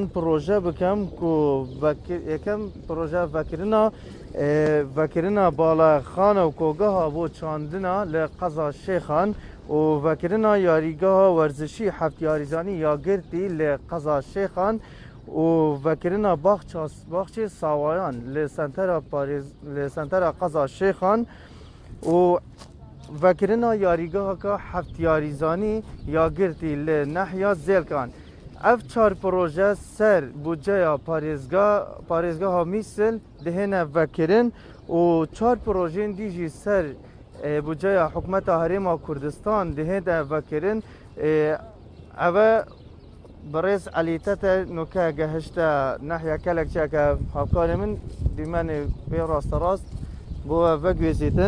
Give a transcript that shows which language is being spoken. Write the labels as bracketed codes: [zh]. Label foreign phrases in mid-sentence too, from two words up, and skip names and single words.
[ku] پرۆژە بکەم کو یەکەم پرۆژە ڤەکردنا باڵەخانە و کۆگەها بۆ چاندنا لە قەزا شێخان و ڤەکردنا یاریگاها وەرزشی هەفتیاریزانی یاگرتی لە قەزا شێخان و ڤەکردنا باخچی ساوایان لە سنتەرا قەزا شێخان و ڤەکردنا یاریگاهەکە هەفتیاریزانی یاگرتی لە نەحیا زێلکان. Ev çar proje ser budceya parêzgeha Mîsil dihêne vekirin û çar projeyên dî jî ser budceya Hikûmeta Herêma Kurdistan dihêne vekirin. Ev e birêz Elî Tete nûke gehişte nehya kelekçiyeke havkarê min dîmenê pê rasterast bo ev vegwêzîtin.